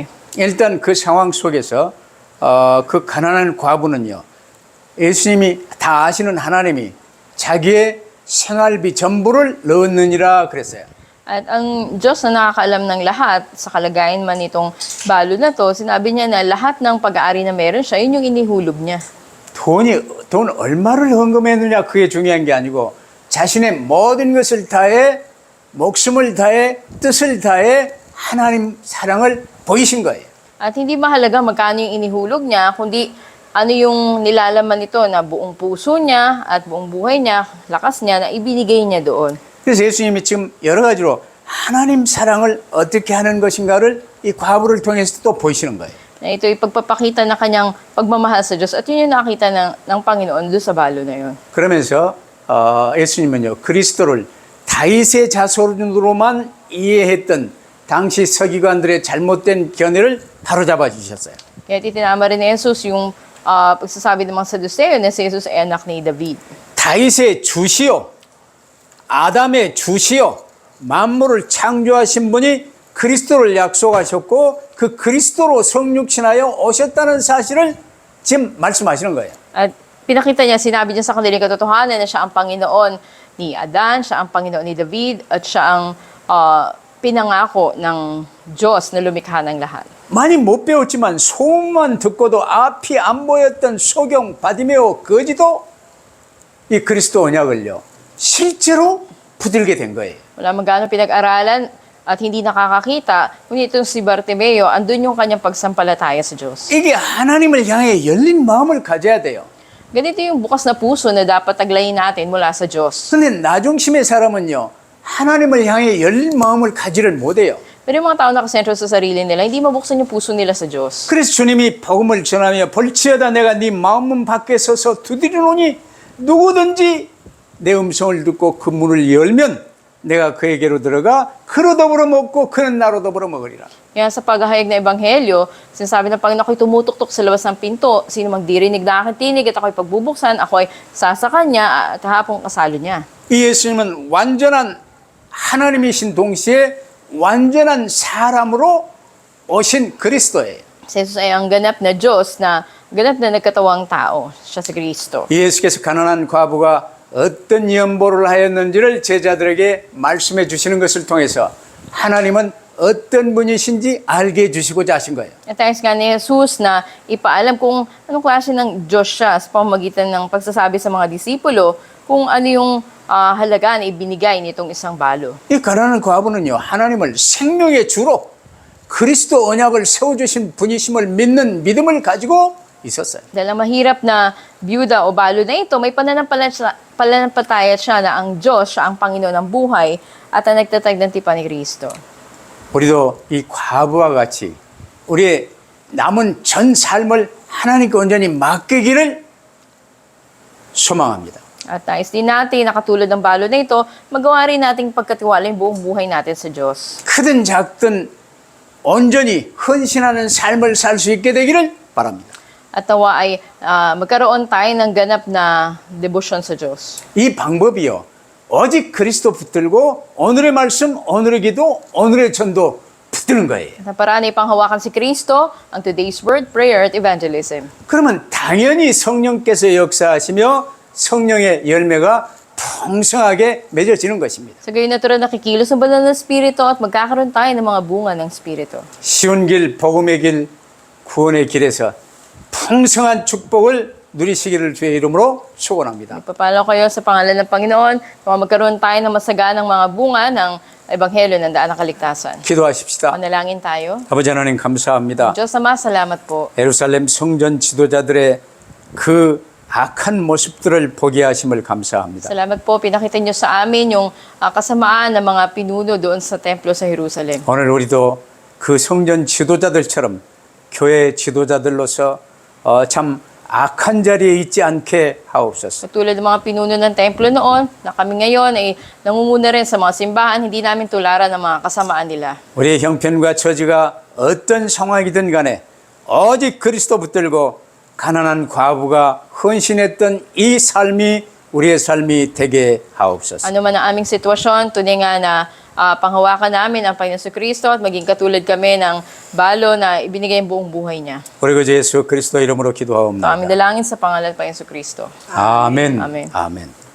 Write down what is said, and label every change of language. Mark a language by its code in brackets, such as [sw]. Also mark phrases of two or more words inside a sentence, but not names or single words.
[ko] 일단 그 상황 속에서 그 가난한 과부는요. 예수님이 다 아시는 하나님이 자기의 생활비 전부를 넣었느니라 그랬어요. [tl] At ang Diyos na nakakaalam ng lahat, sa kalagayan man itong balo na to, sinabi niya na lahat ng pag-aari na meron siya, yun yung inihulog niya. [ko] 돈 얼마를 헌금했느냐 그게 중요한 게 아니고 자신의 모든 것을 다해 목숨을 다해 뜻을 다해 하나님 사랑을 보이신 거예요. [tl] At hindi mahalaga magkano yung inihulog niya, kundi ano yung nilalaman nito na buong puso niya at buong buhay niya, lakas niya na ibinigay niya doon. [ko] 그래서 예수님이 지금 여러 가지로 하나님 사랑을 어떻게 하는 것인가를 이 과부를 통해서 또 보이시는 거예요. [tl] Na ito ay pagpapakita na kanyang pagmamahal sa Diyos at yun yung nakita ng Panginoon doon sa balo na yun. [ko] 그러면서 예수님은요 그리스도를 다윗의 자손으로만 이해했던 당시 서기관들의 잘못된 견해를 바로잡아 주셨어요. [tl] Kaya itinama rin ni Jesus yung pagsasabi ng mga Saduceo na si Jesus ay anak ni David. [ko] 다윗의 주시요 아담의 주시요 만물을 창조하신 분이 그리스도를 약속하셨고 그 그리스도로 성육신하여 오셨다는 사실을 지금 말씀하시는 거예요. [tl] At pinakita niya, sinabi niya sa kanilang katotohanan na siya ang Panginoon ni Adan, siya ang Panginoon ni David, at siya ang pinangako ng Diyos na lumikha ng lahat. [ko] 많이 못 배웠지만 소문만 듣고도 앞이 안 보였던 소경 바디메오 거지도 이 그리스도 언약을요 실제로 붙들게 된 거예요. [tl] Wala man gaano pinag-aralan at hindi nakakakita. Ngunit itong si Bartimeo, andun yung kanyang pagsampalataya sa Diyos. [ko] 이게 하나님을 향해 열린 마음을 가져야 돼요. [tl] Ganito yung bukas na puso na dapat taglayin natin mula sa Diyos. [ko] 근데 나중심의 사람은요 하나님을 향해 열린 마음을 가지를 못해요. [tl] Pero yung mga tao nakasentro sa sarili nila, hindi mabuksan yung puso nila sa Diyos. [ko] 그래서 주님이 복음을 전하며 볼지어다 내가 네 마음문 밖에 서서 두드리노니 누구든지 내 음성을 듣고 그 문을 열면 내가 그에게로 들어가 그로 더불어 먹고 그는 나로 더불어 먹으리라. [tl] Kaya sa paghahayag na ebanghelyo, sinasabi ng Panginoon, ako'y tumutuktok sa labas ng pinto. Sino mang dirinig na aking tinig at ako'y pagbubuksan, ako'y sasa kanya at hapong kasalo niya. [ko] 이 예수님은 완전한 하나님이신 동시에 완전한 사람으로 오신 그리스도예요. [tl] Si Jesus ay ang ganap na Diyos na ganap na nagkatawang tao. Siya si Kristo. [ko] 예수께서 가난한 과부가 어떤 연보를 하였는지를 제자들에게 말씀해 주시는 것을 통해서 하나님은 어떤 분이신지 알게 해주시고자 하신 거예요. [tl] At thanks nga ni Jesus na ipaalam kung anong klase ng Diyos siya sa pamamagitan ng pagsasabi sa mga disipulo kung ano yung halaga na ibinigay nitong isang balo. [ko] 이 가난한 과부는요 하나님을 생명의 주로 그리스도 언약을 세워주신 분이심을 믿는 믿음을 가지고 있었어요. [tl] Dahil ang mahirap na byuda o balo na ito, may pananampalataya siya na ang Diyos, siya ang Panginoon ng buhay at ang nagtatag ng tipan ni Kristo. [ko] 우리도 이 과부와 같이 우리의 남은 전 삶을 하나님께 온전히 맡기기를 소망합니다. [tl] At nais din natin, na katulad ng balo na ito, magawa rin nating pagkatiwala yung buong buhay natin sa Diyos. [ko] 크든 작든 온전히 헌신하는 삶을 살 수 있게 되기를 바랍니다. [tl] At nawa ay magkaroon tayo ng ganap na debosyon sa Diyos. [ko] 이 방법이요. 오직 그리스도 붙들고 오늘의 말씀, 오늘의 기도, 오늘의 전도 붙드는 거예요. [tl] At ang paraan ay panghawakan si Kristo, ang [en] today's word, [tl] prayer, at evangelism. [ko] 그러면 당연히 성령께서 역사하시며 성령의 열매가 풍성하게 맺어지는 것입니다. [tl] Sa gayon natural nakikilos ng banal na Espiritu at magkakaroon tayo ng mga bunga ng Espiritu. [ko] 쉬운 길, 복음의 길, 구원의 길에서 풍성한 축복을 누리시기를 주의 이름으로 축원합니다. [tl] Papalo kayo sa pangalan ng Panginoon na magkaroon tayo ng masaganang mga bunga ng Ebanghelyo ng daan ng kaligtasan. [ko] 기도하십시다. [tl] Manalangin tayo. [ko] 아버지 하나님 감사합니다. [tl] Diyos Ama, salamat po. [ko] 예루살렘 성전 지도자들의 그 악한 모습들을 보게 하심을 감사합니다. [tl] Salamat po, pinakita niyo sa amin yung kasamaan ng mga pinuno doon sa templo sa Jerusalem. [ko] 오늘 우리도 그 성전 지도자들처럼 교회 지도자들로서 참 악한 자리에 있지 않게 하옵소서. [tl] Katulad ng mga pinuno ng templo noon, na kami ngayon ay nangunguna rin sa mga simbahan, hindi namin tularan ang mga kasamaan nila. [ko] 우리의 형편과 처지가 어떤 상황이든 간에 오직 그리스도 붙들고 가난한 과부가 헌신했던 이 삶이 우리의 삶이 되게 하옵소서. [tl] Ano man ang aming sitwasyon, tunay nga na panghawakan namin ang Panginoon Kristo at maging katulad kami ng balo na ibinigay ang buong buhay niya. [ko] 우리 그 예수 그리스도 이름으로 [tl] Ito aming [ko] 기도하옵나이다. [tl] dalangin sa pangalan ng Panginoon Kristo. [ko] 아멘. 아멘. 아멘.